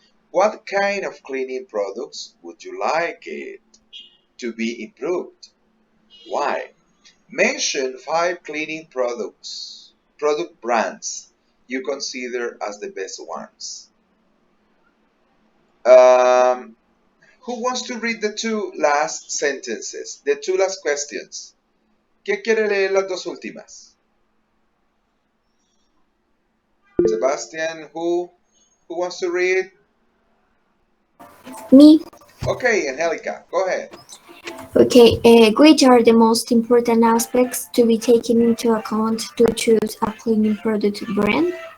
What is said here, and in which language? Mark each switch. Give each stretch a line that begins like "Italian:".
English: What kind of cleaning products would you like it to be improved? Why? Mention 5 cleaning product brands you consider as the best ones. Um, who wants to read the two last sentences, the two last questions?
Spanish: ¿Quién quiere leer las dos últimas?
English: Sebastian, who wants to read? Me. Okay, Angelica, go ahead. Okay, which are the most important aspects to be taken into account to choose a cleaning product brand?